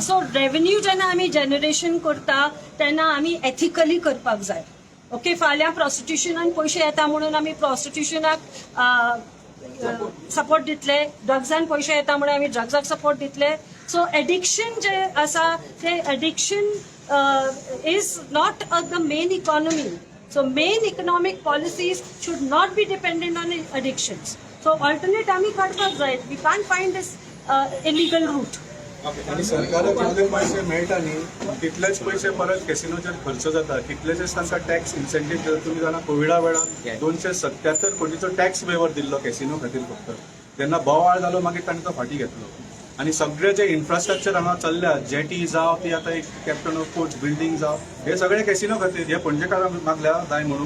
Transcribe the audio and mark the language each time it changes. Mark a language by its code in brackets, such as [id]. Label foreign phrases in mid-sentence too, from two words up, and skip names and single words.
[kok] सो रेव्हेन्यू जेन्ना आमी जनरेशन करता तेन्ना आमी एथिकली करपाक जाय. ओके, फाल्यां प्रॉस्टिट्यूशनान पयशे येता म्हणून आमी प्रॉस्टिट्यूशनाक सपोर्ट दितले, ड्रग्सान पयशे येता म्हणून आमी ड्रग्साक सपोर्ट दितले. [en] so addiction [kok] जे आसा ते [en] addiction is not the main economy. So main economic policies should not be dependent on addictions. So alternate [kok] आमी काडपाक जाय. [en] We can't find this illegal route. [kok] आणि सरकाराक जितले पैसे मेळटा न्ही तितलेच पैसे परत कॅसिनोचेर खर्च जाता. तितलेच तांकां [en] tax incentive [kok] दिता. तुमी जाणा कोविडा वेळार 277 कोटीचो [en] tax waiver [kok] दिल्लो कॅसिनो खातीर फक्त. तेन्ना बोवाळ जालो मागीर तांणी तो फाटीं घेतलो. आणि सगळे जे इन्फ्रास्ट्रक्चर हांगा चल्ल्या जेटी जावं ती आता एक कॅप्टन ऑफ पोर्ट्स बिल्डिंग जावं हे सगळे कॅसिनो खातीर हे पणजेकारांक मागल्या जाय म्हणून